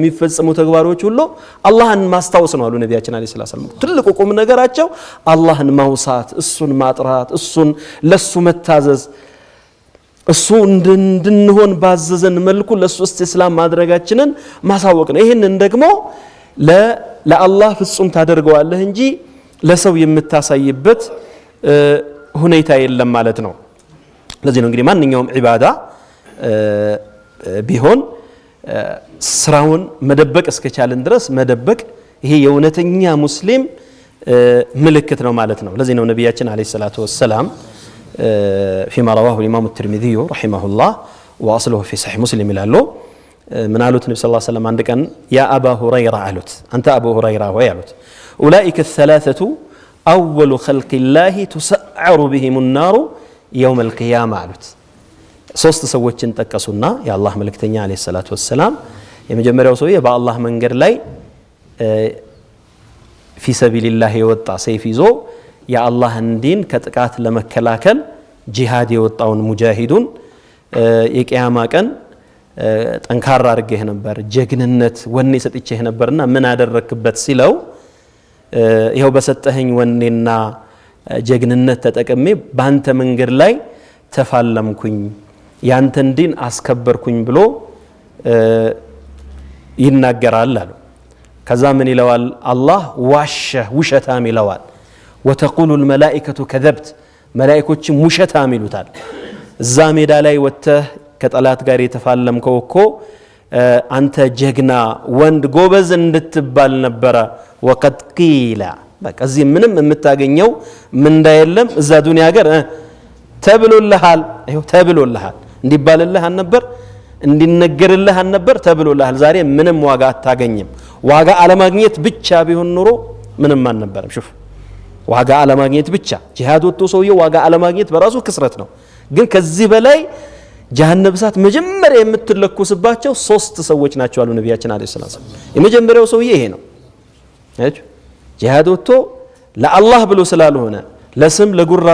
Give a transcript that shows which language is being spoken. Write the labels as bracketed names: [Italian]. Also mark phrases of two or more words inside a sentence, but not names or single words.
[Amharic] የሚፈጸሙ ተግባሮች ሁሉ አላህን ማስታወስ ነው አሉ ነብያችን [Arabic] عليه السلام [Amharic] ትልቁ ቁም ነገራቸው አላህን ማውሳት እሱን ማጥራት እሱን ለሱ መታዘዝ እሱ እንድንሆን ባዘዘን መልኩ ለሱ እስላም ማድረጋችንን ማሳወቅ ነው ይሄንን ደግሞ ለአላህ ፍጹም ታደርገዋለህ እንጂ ለሰው የምታሳይበት ሁኔታ የለም ማለት ነው ለዚህ ነው እንግዲህ ማንኛውም ዒባዳ ቢሆን ስራውን መደበቅ እስከቻለን ድረስ መደበቅ ይሄ የእውነተኛ ሙስሊም ምልክት ነው ማለት ነው ለዚህ ነው ነብያችን [Arabic] عليه صلاته ወሰለም فيما رواه الامام الترمذي رحمه الله واصله في صحيح مسلم ይላሉ من قالوا النبي صلى الله عليه وسلم [Amharic] አንድ ቀን [Arabic] يا ابا هريره [Amharic] አሉት አንተ አቡ ሁረይራ ወይ አሉት [Arabic] اولئك الثلاثه اول خلق الله تسعر بهم النار يوم القيامه [Amharic] አሉት ሶስት ሰዎችን ተጠቀሱና የአላህ መልእክተኛ አለይሂ ሰላቱ ወሰለም የመጀመሪያው ሰው በአላህ መንገድ ላይ [Arabic] في سبيل الله [Amharic] የወጣ ሰይፍ ይዞ የአላህን ዲን ከጥቃት ለመከላከል ጂሃድ የወጣውን ሙጃሂዱን የቂያማ ቀን ጠንካራ አድርገህ ነበር ጀግንነት ወኔ ሰጥቼህ ነበርና ምን አደረክበት ሲለው ይሄው በሰጠኸኝ ወኔና ጀግንነት ተጠቅሜ ባንተ መንገድ ላይ ተፋለምኩኝ ያንተን ዲን አስከበርኩኝ ብሎ ይናገራል አሉ ከዛ ምን ይለዋል አላህ ውሸታም ይለዋል [Arabic] وتقول الملائكه كذبت ملائكه [Amharic] ውሸታም ይሉታል እዛ ሜዳ ላይ ወጥተህ ከጠላት ጋር የተፋለምከው እኮ አንተ ጀግና ወንድ ጎበዝ እንድትባል ነበር [Arabic] وقد قيل [Amharic] በቃ እዚህ ምንም የምታገኘው ምን እንዳይለም እዛ ዱንያ ሀገር ተብሎልሃል አይው ተብሎልሃል እንዲባልልህ አልነበር እንዲነገርልህ አልነበር ተብሎልሃል ዛሬ ምንም ዋጋ አታገኝም ዋጋ አለማግኘት ብቻ ቢሆን ኑሮ ምንም አልነበረም شوف ዋጋ አለማግኘት ብቻ ጂሃድ ወጥቶ ሰውየው ዋጋ አለማግኘት በራሱ ክስረት ነው ግን ከዚህ በላይ ጀሃነም እሳት መጀመሪያ የምትለኩስባቸው ሶስት ሰዎች ናቸው አሉ ነብያችን [Arabic] عليه السلام [Amharic] የመጀመሪያው ሰውዬ ይሄ ነው እሺ ጂሃድ ወጥቶ ለአላህ ብሎ ስላልሆነ ለስም ለጉራ